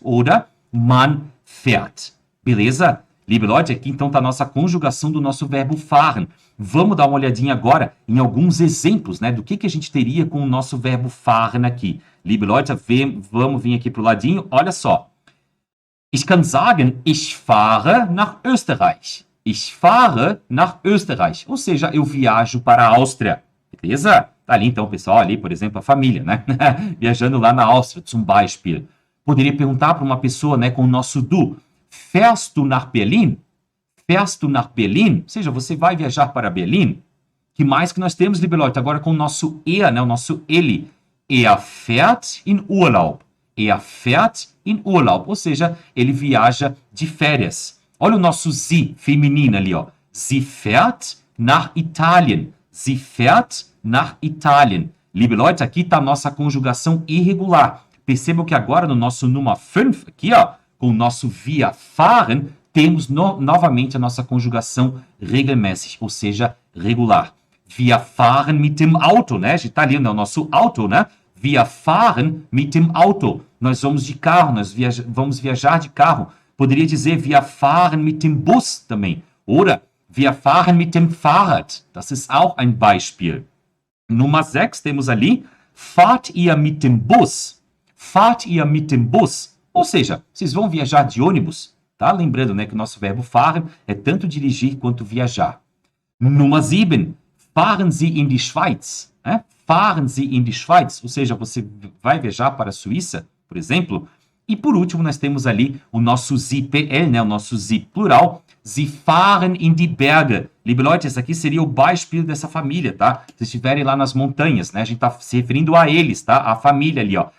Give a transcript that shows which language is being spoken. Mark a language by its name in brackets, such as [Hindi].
[German] Oder man fährt. [Portuguese] Beleza? [German] Liebe Leute, [Portuguese] aqui então está a nossa conjugação do nosso verbo fahren. Vamos dar uma olhadinha agora em alguns exemplos, né, do que a gente teria com o nosso verbo fahren aqui. [German] Liebe Leute, [Portuguese] vamos vir aqui para o ladinho. Olha só. [German] Ich kann sagen, ich fahre nach Österreich. Ich fahre nach Österreich. [Portuguese] Ou seja, eu viajo para a Áustria. Beleza? Tá ali então, pessoal, ali, por exemplo, a família, né? Viajando lá na Áustria, [German] zum Beispiel. [Portuguese] Poderia perguntar para uma pessoa, né, com o nosso du. [German] Fährst du nach Berlin? Fährst du nach Berlin? [Portuguese] Ou seja, você vai viajar para Berlim? Que mais que nós temos, [German] liebe Leute? [Portuguese] Agora com o nosso er, né, o nosso ele. [German] Er fährt in Urlaub. Er fährt in Urlaub. [Portuguese] Ou seja, ele viaja de férias. Olha o nosso sie feminino ali, ó. [German] Sie fährt nach Italien. Sie fährt nach Italien. Liebe Leute, [Portuguese] aqui está a nossa conjugação irregular. Percebam que agora no nosso Nummer 5, aqui, ó, com o nosso wir fahren, temos novamente a nossa conjugação regelmäßig, ou seja, regular. [German] Wir fahren mit dem Auto, [Portuguese] né? A gente está ali no nosso auto, né? [German] Wir fahren mit dem Auto. [Portuguese] Nós vamos de carro, nós vamos viajar de carro. Poderia dizer, [German] wir fahren mit dem Bus [Portuguese] também. [German] Oder, wir fahren mit dem Fahrrad. Das ist auch ein Beispiel. Nummer 6 temos ali, fahrt ihr mit dem Bus. Fahrt ihr mit dem Bus. [Portuguese] Ou seja, vocês vão viajar de ônibus. Tá? Lembrando, né, que o nosso verbo fahren é tanto dirigir quanto viajar. [German] Nummer 7, fahren Sie in die Schweiz. Né? Fahren Sie in die Schweiz. [Portuguese] Ou seja, você vai viajar para a Suíça, por exemplo. E por último, nós temos ali o nosso sie PL, né? O nosso sie plural. [German] Sie fahren in die Berge. Liebe Leute, [Portuguese] esse aqui seria o Beispiel dessa família, tá? Se estiverem lá nas montanhas, né? A gente está se referindo a eles, tá? A família ali, ó.